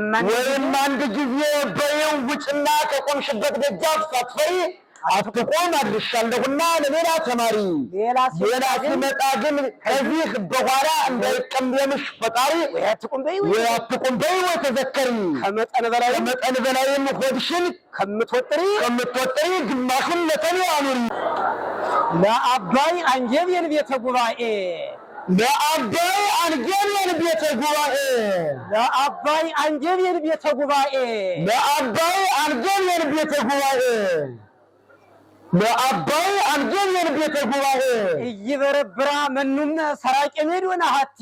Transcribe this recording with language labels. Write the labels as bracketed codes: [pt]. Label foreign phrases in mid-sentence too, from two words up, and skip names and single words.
[am] አንድ ጊዜ በይው ውጭና ከቆምሽበት ደጃፍ ሳትፈሪ አትቁም አድርሻለሁና ለሌላ ተማሪ ሌላ ሲመጣ ግን ከዚህ በኋላ እንዳይቀየምሽ ፈጣሪ ወይ አትቁም በይ ወይ ተዘከሪ ከመጠን በላይም ሆድሽን ከምትወጥሪ ግማሹን ለተሜ አኑሪ [gez] ለአባይ አንጀብየን ቤተ ጉባኤ ለአባይ አንጀብየን ቤተ ጉባኤ ለአባይ አንጀብየን ቤተ ጉባኤ ለአባይ አንጀብየን ቤተ ጉባኤ ለአባይ አንጀብየን ቤተ ጉባኤ እይበረብራ መኑነ ሰራቄ ሜዶን አሃቲ